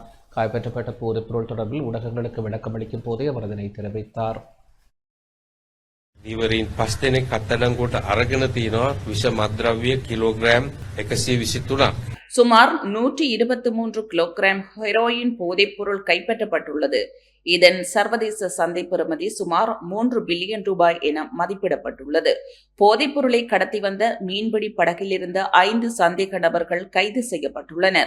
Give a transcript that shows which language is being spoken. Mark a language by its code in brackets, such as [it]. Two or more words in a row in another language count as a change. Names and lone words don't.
[ta] கைப்பற்றப்பட்ட போதைப்பொருள் தொடர்பில் ஊடகங்களுக்கு விளக்கமளிக்கும் போதே அவர் இதனை தெரிவித்தார். [si] දීවරීන් 5 දෙනෙක් අත්අඩංගුවට අරගෙන තිනවා විෂ මත්ද්‍රව්‍ය කිලෝග්‍රෑම් 123ක්. [ta] சுமார் 123 கிலோகிராம் ஹெரோயின் போதைப்பொருள் கைப்பற்றப்பட்டுள்ளது. இதன் சர்வதேச சந்தை பெறுமதி சுமார் 3 பில்லியன் ரூபாய் என மதிப்பிடப்பட்டுள்ளது. போதைப்பொருளை கடத்தி வந்த மீன்பிடி படகில் இருந்த 5 சந்தேக நபர்கள் கைது செய்யப்பட்டுள்ளனர்.